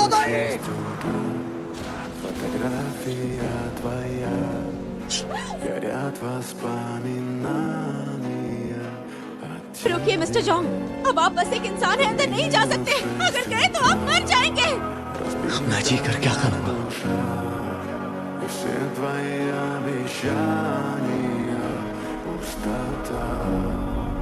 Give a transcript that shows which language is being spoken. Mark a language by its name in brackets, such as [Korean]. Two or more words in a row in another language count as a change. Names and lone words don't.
[Russian] Фотография твоя, горят воспоминания о [Hindi] रुकिए मिस्टर जॉन्ग, अब आप बस एक इंसान है, अंदर नहीं जा सकते। अगर गए तो आप मर जाएंगे। मैं जी कर क्या करूंगा? [Russian] и все твои обещания, пустота.